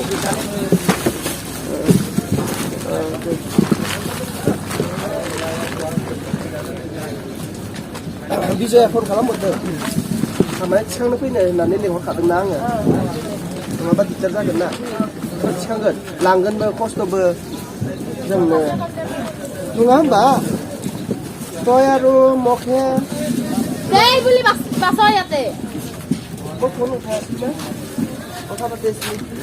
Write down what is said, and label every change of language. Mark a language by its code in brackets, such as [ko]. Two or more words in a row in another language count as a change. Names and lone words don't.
[brx] बिजया फन खालामहरदों खामानिया थिखांनो फैनो होननानै लिंहरखादोंना आङो नङाबा दिगदार जागोन ना थिखांगोन लांगोनबो खस्थ'बो जोंनो नङा होमबा [as] তই আৰু মখে দেই বুলি বাছ ইয়াতে মই ফোন উঠাই আছোঁ না কথা পাতি আছোঁ